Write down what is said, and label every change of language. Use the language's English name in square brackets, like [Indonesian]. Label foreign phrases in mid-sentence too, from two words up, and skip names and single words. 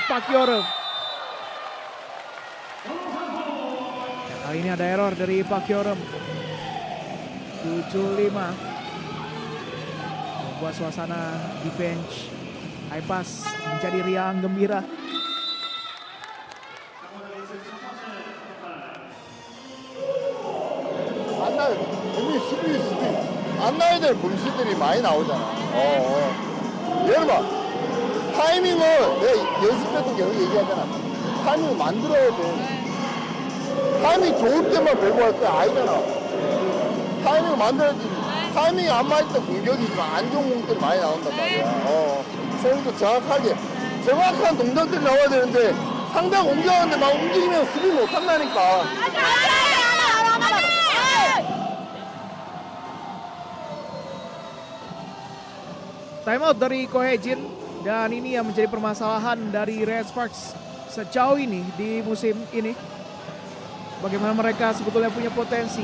[Indonesian] Park Hyo-reum. Kali ini ada error dari Park Hyo-reum. 7-5. Membuat suasana di bench Haipas menjadi riang gembira. [Korean] 안 나야 될 범실들이 많이 나오잖아. 예를 봐. 타이밍을 내가 연습 때도 계속 얘기하잖아. 타이밍을 만들어야 돼. 타이밍 좋을 때만 배구 할 때 아니잖아. 타이밍을 만들어야지. 타이밍이 안 맞을 때 공격이 좀 안 좋은 공들이 많이 나온단 말이야. 서울도 정확한 동작들이 나와야 되는데 상대가 공격하는데 막 움직이면 수비 못 한다니까. [Indonesian] Timeout dari Ko Hae-jin, dan ini yang menjadi permasalahan dari Red Sparks sejauh ini di musim ini. Bagaimana mereka sebetulnya punya potensi.